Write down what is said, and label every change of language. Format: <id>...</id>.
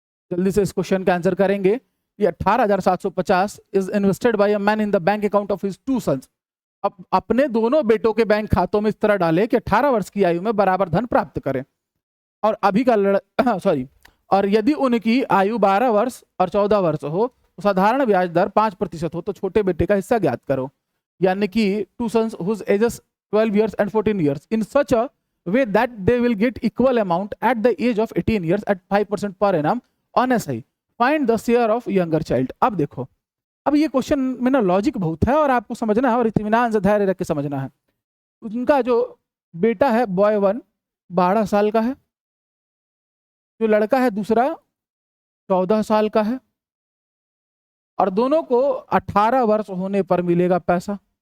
<hi>जल्दी से इस क्वेश्चन का आंसर करेंगे।</hi> <en>ये 18,750 is invested by a man in the bank account of his 2 sons.</en> <hi>अब अपने दोनों बेटों के बैंक खातों में इस तरह डाले कि 18 वर्ष की आयु में बराबर धन प्राप्त करें, और अभी का सॉरी, और यदि उनकी आयु 12 वर्ष और 14 वर्ष हो तो साधारण ब्याज दर 5% हो, तो छोटे बेटे का हिस्सा ज्ञात करो। यानी कि</hi> <en>2 sons whose ages 12 years and 14 years in such a way that they will get equal amount at the age of 18 years at 5% per annum on SI. Find the share of younger child.</en> <hi>अब देखो, अब ये question में ना logic बहुत है और आपको समझना है और इत्मीनान से धैर्य रख के समझना है। उनका जो बेटा है बॉय 1 12 साल का है, जो लड़का है दूसरा 14 साल का है, और दोनों को 18 वर्ष होने पर मिलेगा पैसा।</hi>